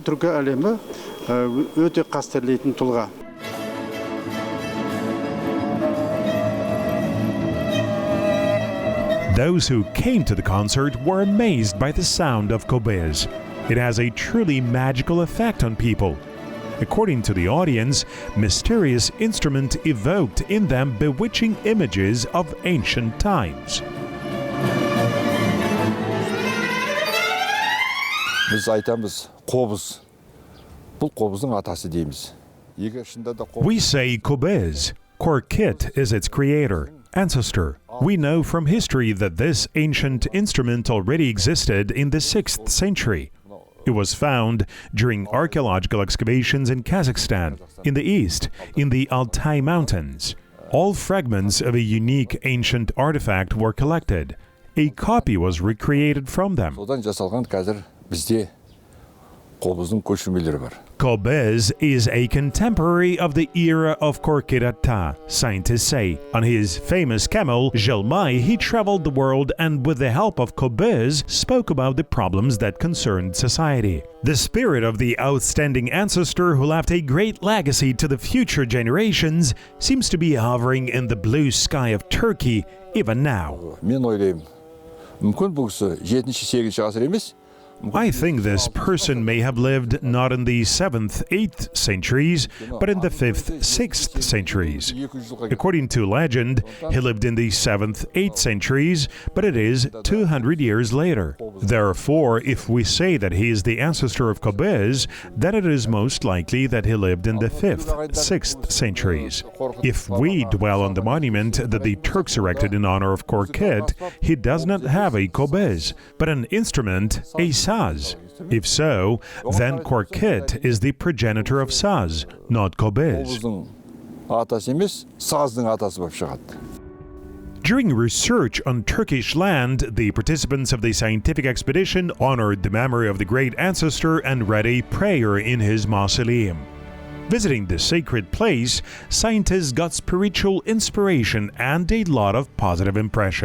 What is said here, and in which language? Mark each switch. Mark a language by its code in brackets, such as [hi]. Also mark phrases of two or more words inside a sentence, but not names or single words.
[en] Those who came to the concert were amazed by the sound of Kobyz. It has a truly magical effect on people. According to the audience, mysterious instrument evoked in them bewitching images of ancient times. [kk] Біз айтамыз, қобыз. Бұл қобыздың атасы дейміз. [en] We say Kobyz. Korkit is its creator, ancestor. We know from history that this ancient instrument already existed in the 6th century. It was found during archaeological excavations in Kazakhstan, in the east, in the Altai Mountains. All fragments of a unique ancient artifact were collected. A copy was recreated from them. [kk] Содан жасалған қазір бізде қобыздың көшірмелері бар. [en] Kobyz is a contemporary of the era of Korkit Ata, scientists say. On his famous camel, Jelmai, he traveled the world and with the help of Kobyz spoke about the problems that concerned society. The spirit of the outstanding ancestor who left a great legacy to the future generations seems to be hovering in the blue sky of Turkey even now. [kk] Мен ойлаймын, мүмкін бұл кісі 7-8 ғасыр емес, [en] I think this person may have lived not in the 7th, 8th centuries, but in the 5th, 6th centuries. According to legend, he lived in the 7th, 8th centuries, but it is 200 years later. Therefore, if we say that he is the ancestor of Kobyz, then it is most likely that he lived in the 5th, 6th centuries. If we dwell on the monument that the Turks erected in honor of Korkit, he does not have a Kobyz, but an instrument, a saz. If so, then Korkit is the progenitor of saz, not Kobyz. [kk] қобыздың атасы емес, саздың атасы болып шығады. [en] During research on Turkish land, the participants of the scientific expedition honored the memory of the great ancestor and read a prayer in his mausoleum. Visiting the sacred place, scientists got spiritual inspiration and a lot of positive impressions.